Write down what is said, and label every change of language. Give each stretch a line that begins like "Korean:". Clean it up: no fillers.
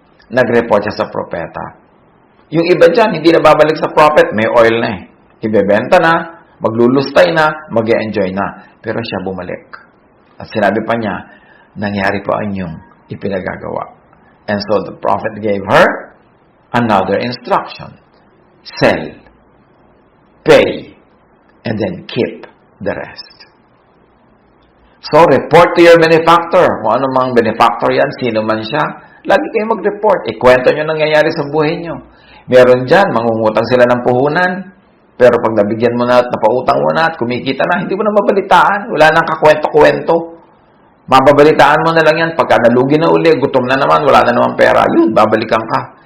Filipino: Nag-report siya sa propeta. Yung iba dyan, hindi na babalik sa prophet, may oil na eh. Ibebenta na, maglulustay na, mag-e-enjoy na. Pero siya bumalik. At sinabi pa niya, nangyari po ang inyong ipinagagawa.
English: And so the prophet gave her another instruction. Sell, pay, and then keep the rest. So, report to your benefactor.
Filipino: Kung ano mang benefactor yan, sino man siya, lagi kayo mag-report. Ikwento nyo nangyayari sa buhay nyo. Meron dyan, mangungutang sila ng puhunan. Pero pag nabigyan mo na at napautang mo na at kumikita na, hindi mo na mabalitaan. Wala nang kakwento-kwento. Mababalitaan mo na lang yan. Pagka nalugi na uli, gutom na naman, wala na naman pera. Yun, babalikan ka.